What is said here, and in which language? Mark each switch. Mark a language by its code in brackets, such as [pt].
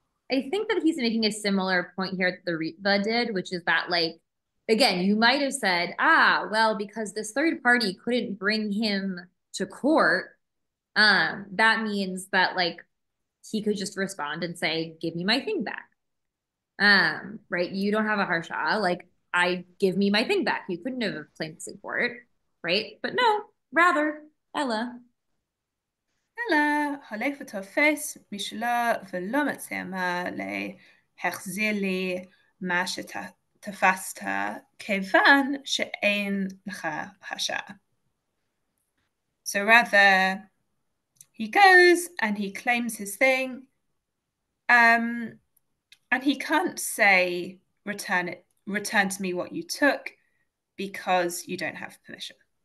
[en] I think that he's making a similar point here that the Ritva did, which is that, like, again, you might have said, well, because this third party couldn't bring him to court, that means that, like, he could just respond and say, give me my thing back. Right? You don't have a harsha, like, give me my thing back. You couldn't have claimed this in court, right? But no, rather, Ella, [he] הולך ותופס משלו ולא מציע מה להחזיר לי מה שתפסת, כיוון שאין לך הרשעה. [en] So rather, he goes and he claims his thing, and he can't say, return to me what you took, because you don't have permission.